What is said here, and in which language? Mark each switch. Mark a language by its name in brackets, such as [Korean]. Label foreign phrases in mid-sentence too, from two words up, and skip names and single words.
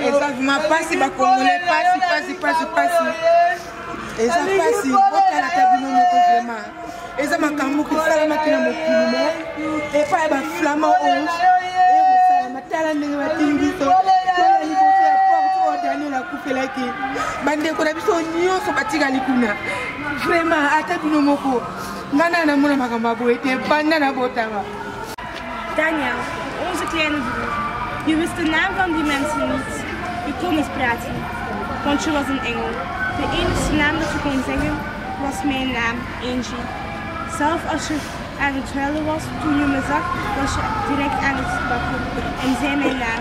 [Lingala] ezakuma pasi bakongole pasi eza pasi botalaka bino moko vraiment eza makambo kosalamaki na mokili me epai ya baflama onge ekosalama tala ndenge batili biso toya liboso ya porte oyo Daniel akufelaki bandeko na biso nyonso batikali kuna vraiment ata bino moko nga na namona makambo ya boye te banda na botama. [Dutch] Daniel, onze kleine broer. Je wist de naam van die mensen niet. Je kon niet praten, want je was een engel. De enige naam dat je kon zeggen was mijn naam, Angie. Zelf als je aan het huilen was, toen je me zag, was je direct aan het bakken en zei mijn naam.